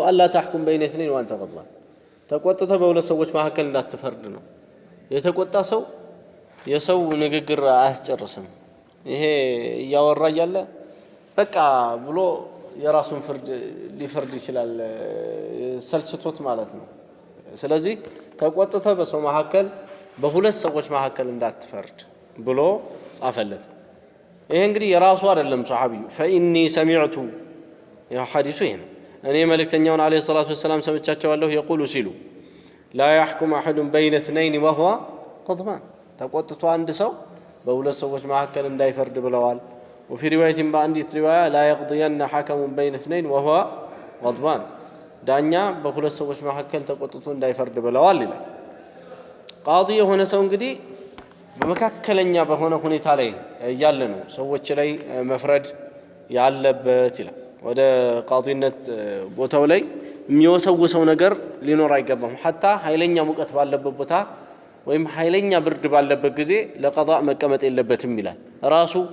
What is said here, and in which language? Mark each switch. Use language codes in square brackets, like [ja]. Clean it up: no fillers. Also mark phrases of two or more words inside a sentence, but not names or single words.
[ar] ألا تحكم بين اثنين وأنت غضبان፣ [am] ተቆጥተህ በሁለት ሰዎች መካከል እንዳትፈርድ ነው። የተቆጣ ሰው የሰው ንግግር አያስጨርስም። ይሄ እያወራ እያለ በቃ ብሎ የራሱን ፍርድ ሊፈርድ ይችላል፣ ሰልችቶት ማለት ነው። ስለዚህ ተቆጥተህ በሰው መካከል በሁለት ሰዎች መካከል እንዳትፈርድ ብሎ ጻፈለት። ይሄ እንግዲህ የራሱ አይደለም ሱሐቢዩ። [ar] فإني سمعت [am] ያ ሐዲሱ ይሄ ነው። እኔ መልእክተኛውን [ar] عليه الصلاة والسلام [am] ሰምቻቸዋለሁ የቁሉ ሲሉ [ar] لا يحكم أحد بين اثنين وهو غضبان፣ [am] ተቆጥቶ አንድ ሰው በሁለት ሰዎች መካከል እንዳይፈርድ ብለዋል። وفي رواية በአንዲት ሪዋያ [ar] لا يقضين حكم بين اثنين وهو غضبان፣ [am] ዳኛ በሁለት ሰዎች መካከል ተቆጥቶ እንዳይፈርድ ብለዋል ይላል። ቃዲ የሆነ ሰው እንግዲህ በመካከለኛ በሆነ ሁኔታ ላይ ያለ ነው ሰዎች ላይ መፍረድ ያለበት ይላል። ወደ ቃዲነት ቦታው ላይ የሚወሰውሰው ነገር ሊኖር አይገባም። ሐታ ኃይለኛ ሙቀት ባለበት ቦታ ወይም ኃይለኛ ብርድ ባለበት ጊዜ ለቀዳ መቀመጥ የለበትም ይላል። ራሱ